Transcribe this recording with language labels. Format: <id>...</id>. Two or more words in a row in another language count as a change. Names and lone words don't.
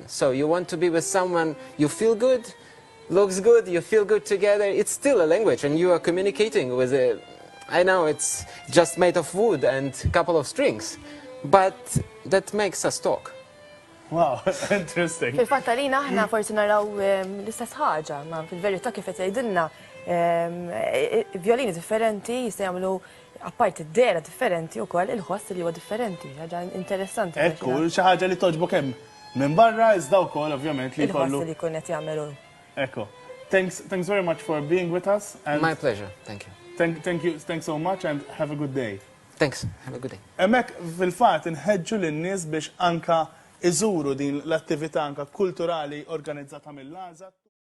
<en>So you want to be with someone, you feel good, looks good, you feel good together. It's still a language, and you are communicating with it. I know it's just made of wood and a couple of strings, but that makes us talk. Wow, interesting.</en> <mt>Fil-fatt għalina aħna forsi naraw l-istess ħaġa, ma fil-verità kif qed jgħidilna violini differenti jistgħu jagħmlu apparti d-dera differenti wkoll il-ħoss li huwa differenti, ħaġa interessanti. Ekku, xi ħaġa li toġbok hemm minn barra iżda wkoll ovvjament li jkollu. Il-ħoss li jkun qed jagħmelu. Ekku.</mt> <en>Thanks very much for being with us. My pleasure. Thank you. Thanks so much and have a good day. Thanks. Have a good day.</en> <mt>Hemmhekk fil-fatt inħeġġu lin-nies biex anka iżuru din l-attività anka kulturali organizzata mill-Lazat.</mt>